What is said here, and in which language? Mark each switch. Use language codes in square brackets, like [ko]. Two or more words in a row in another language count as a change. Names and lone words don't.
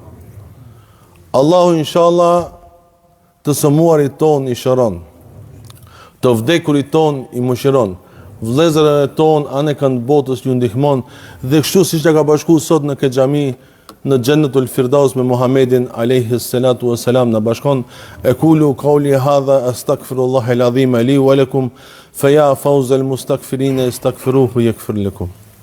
[sq] Allahu inshallah të sëmuarit ton i shëron, të vdekurit ton i mëshiron, vëllezërve ton anë kanë botës ju ndihmon, dhe kështu siç ja ka bashkuar sot në këtë xhami në Xhennetul Firdaus me Muhammedin [ar] عليه الصلاة والسلام [sq] na bashkon. [ar] أقول قولي هذا أستغفر الله العظيم لي ولكم فيا فوز المستغفرين أستغفره يغفر لكم.